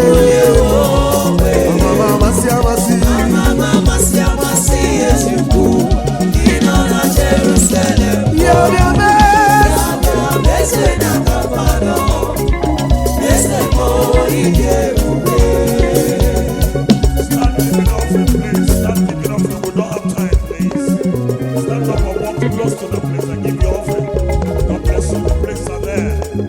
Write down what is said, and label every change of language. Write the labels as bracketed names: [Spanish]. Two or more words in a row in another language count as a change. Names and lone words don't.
[Igbo] Bulie nwa ogbenye. Amama amasị amasị. Amama amasị amasị Eze ukwu. Ị nọ na Jerusalem. Ya bịa mee. Ya bịa mee. Eze na-aga mmadụ. Eze bụ ike ebube. [English] Start picking up the place. Start picking up the, we don't have time. Please, stand up and walk close to the place and give your offering. God bless you. The priests are there.